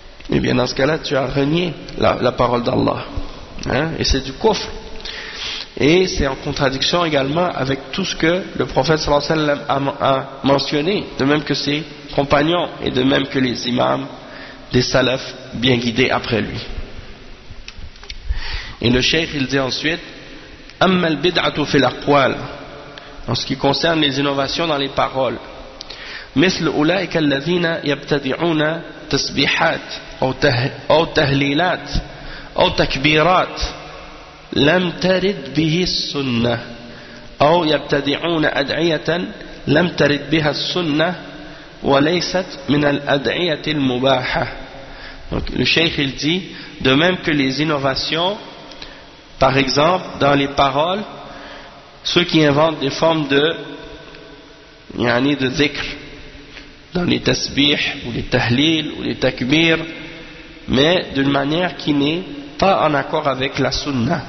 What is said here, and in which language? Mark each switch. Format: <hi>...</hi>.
<fr>Et bien dans ce cas-là, tu as renié la parole d'Allah. Hein? Et c'est du coffre. Et c'est en contradiction également avec tout ce que le prophète sallallahu alayhi wa sallam a mentionné, de même que ses compagnons et de même que les imams des salafs bien guidés après lui. Et le cheikh il dit ensuite,</fr> <ar>amma al-bid'atu fi al-aqwal,</ar> <fr>en ce qui concerne les innovations dans les paroles,</fr> <ar>مثل أولئك الذين يبتدعون تسبيحات أو تهليلات أو تكبيرات لم ترد به السنة أو يبتدعون أدعية لم ترد بها السنة وليست من الأدعية المباحة.</ar> <fr>Donc le cheikh il dit, de même que les innovations, par exemple dans les paroles, ceux qui inventent des formes de yani de zikr dans les tasbih ou les tahlil ou les takbir, mais d'une manière qui n'est pas en accord avec la sunna.</fr>